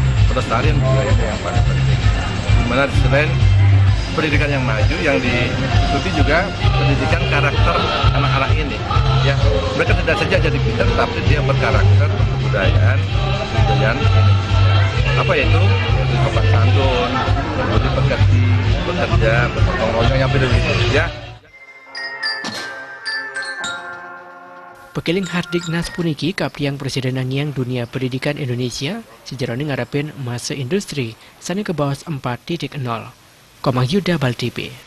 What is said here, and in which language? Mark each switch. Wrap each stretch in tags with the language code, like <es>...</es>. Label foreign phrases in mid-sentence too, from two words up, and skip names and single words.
<id>Pelestarian budayanya yang paling penting. Dimana selain pendidikan yang maju, yang diikuti juga pendidikan karakter anak-anak ini. Ya, mereka tidak saja jadi pintar, tapi dia berkarakter kebudayaan Indonesia. Apa itu? Sopan santun, berbudi pekerti, bekerja, bergotong royong yang begitu ya. Pekeling Hardiknas</id> <ban>puniki kaptiang</ban> <id>Presiden yang dunia pendidikan Indonesia sejarahnya ngarapin masa industri sani ke bawah 4.0. Komang Yuda Bal TV.</id>